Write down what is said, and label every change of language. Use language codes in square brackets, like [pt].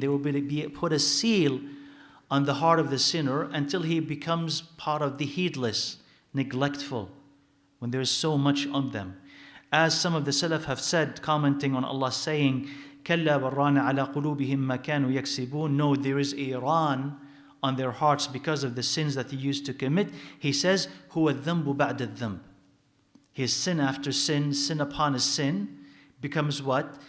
[en] They will be put a seal on the heart of the sinner until he becomes part of the heedless, neglectful, when there's so much on them. As some of the Salaf have said, commenting on Allah saying, [ar] كَلَّا بَرَّانَ عَلَى قُلُوبِهِمْ مَا كَانُوا يَكْسِبُونَ. [en] No, there is a ran on their hearts because of the sins that they used to commit. He says, [ar] هُوَ الذَّنْبُ بَعْدَ الذَّنْبِ. [en] His sin after sin, sin upon his sin, becomes what?